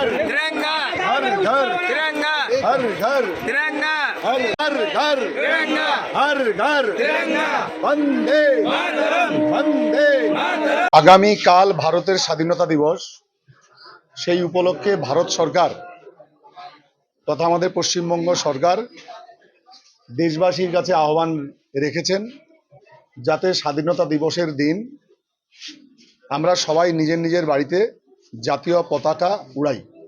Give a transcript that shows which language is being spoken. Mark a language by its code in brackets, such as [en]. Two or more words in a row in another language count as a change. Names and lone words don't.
[hi] तिरंगा हर घर तिरंगा हर घर तिरंगा हर घर तिरंगा हर घर तिरंगा वंदे मातरम वंदे मातरम। [bn] আগামী কাল ভারতের স্বাধীনতা দিবস, সেই উপলক্ষে ভারত সরকার তথা আমাদের পশ্চিমবঙ্গ সরকার দেশবাসীর কাছে আহ্বান রেখেছেন যাতে স্বাধীনতা দিবসের দিন আমরা সবাই নিজের নিজের বাড়িতে জাতীয় পতাকা উড়াই।